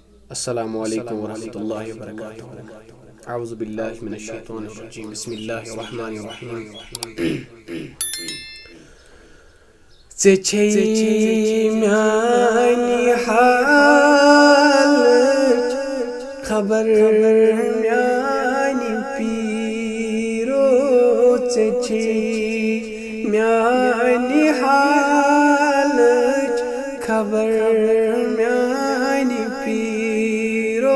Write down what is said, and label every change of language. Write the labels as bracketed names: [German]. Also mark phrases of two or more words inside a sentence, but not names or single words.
[Arabic] السلام عليكم ورحمة الله وبركاته. أعوذ بالله من الشيطان الرجيم بسم الله الرحمن الرحيم. [Kashmiri] ज़े छे म्यानी हालच खबर म्यानी पीरो। ज़े छे म्यानी हालच खबर म्यानी पीरो।